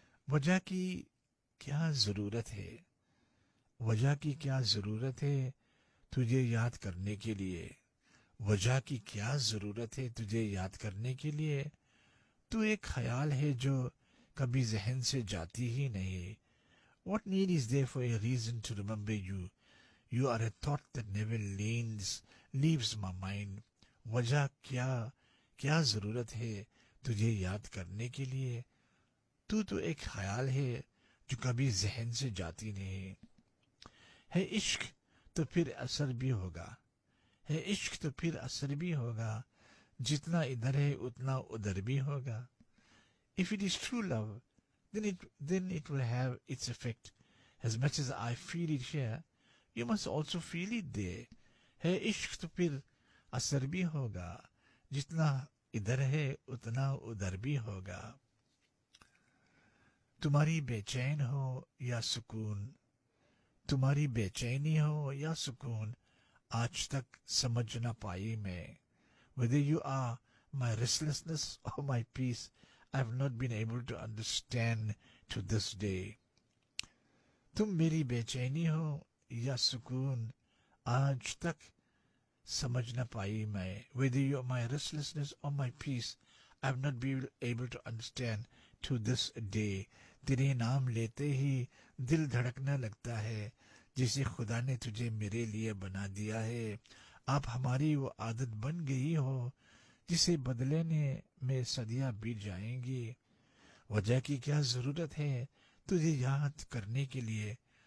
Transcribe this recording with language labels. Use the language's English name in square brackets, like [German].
[Hindi] वजह की क्या जरूरत है, वजह की क्या जरूरत है तुझे याद करने के लिए. वजह की क्या जरूरत है तुझे याद करने के लिए. तू एक ख्याल है जो कभी जहन से जाती ही नहीं. [English] What need is there for a reason to remember you? You are a thought that never leaves my mind. [Hindi] वजह क्या क्या जरूरत है तुझे याद करने के लिए. तू तो एक ख्याल है जो कभी जहन से जाती नहीं. है इश्क तो फिर असर भी होगा, है इश्क तो फिर असर भी होगा, जितना इधर है उतना उधर भी होगा. [English] If it is true love then it will have its effect. As much as I feel it here you must also feel it there. [Hindi] है इश्क तो फिर असर भी होगा, जितना इधर है उतना उधर भी होगा. तुम्हारी बेचैन हो या सुकून, तुम्हारी बेचैनी हो या सुकून, आज तक समझ ना पाई मैं. [English] Whether you are my restlessness or my peace, I have not been able to understand to this day. [Hindi] तुम मेरी बेचैनी हो या सुकून, आज तक समझ ना पाई मैं. [English] Whether you are my restlessness or my peace, I have not been able to understand to this day. [Hindi] तेरे नाम लेते ही दिल धड़कना लगता है, जिसे खुदा ने तुझे मेरे लिए बना दिया है. आप हमारी वो आदत बन गई हो, जिसे बदलने में सदियां बीत जाएंगी. वजह की क्या जरूरत है तुझे याद करने के लिए.